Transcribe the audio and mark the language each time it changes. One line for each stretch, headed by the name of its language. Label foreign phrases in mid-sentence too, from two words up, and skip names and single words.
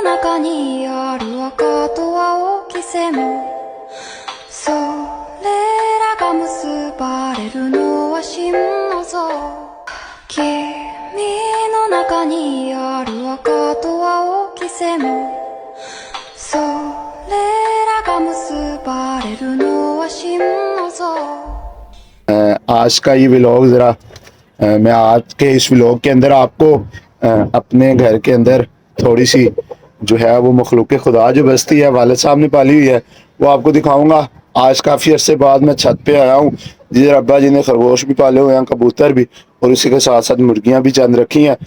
Japanese: 中にある赤と青き線それらが結ばれるのは真の像君の中にある赤と青き線それらが結ばれるのは真の像
Hindi: आज का ये व्लॉग ज़रा मैं आज के इस व्लॉग के अंदर आपको अपने घर के अंदर थोड़ी सी जो है वो मखलूक खुदा जो बस्ती है वालिद साहब ने पाली हुई है वो आपको दिखाऊंगा। आज काफ़ी अरसे बाद मैं छत पे आया हूँ जिधर अब्बा जी ने खरगोश भी पाले हुए हैं, कबूतर भी, और इसी के साथ साथ मुर्गियाँ भी चंद रखी हैं।